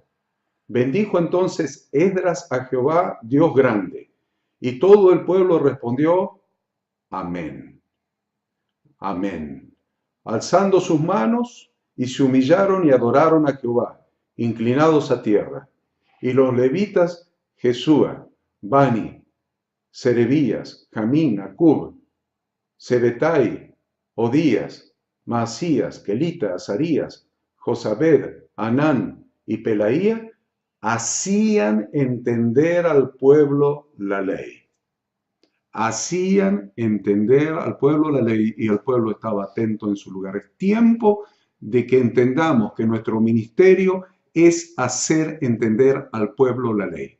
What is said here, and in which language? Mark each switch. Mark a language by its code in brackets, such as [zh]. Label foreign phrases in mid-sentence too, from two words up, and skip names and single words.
[es] Bendijo entonces Esdras a Jehová, Dios grande, y todo el pueblo respondió, amén, amén, alzando sus manos, y se humillaron y adoraron a Jehová, inclinados a tierra. Y los levitas, Jesúa, Bani, Serebías, Jamín, Acub, Sebetai, Odías, Maasías, Kelita, Azarías, Josabed, Anán y Pelaía, hacían entender al pueblo la ley. Hacían entender al pueblo la ley y el pueblo estaba atento en su lugar. Es tiempo de que entendamos que nuestro ministerio es hacer entender al pueblo la ley.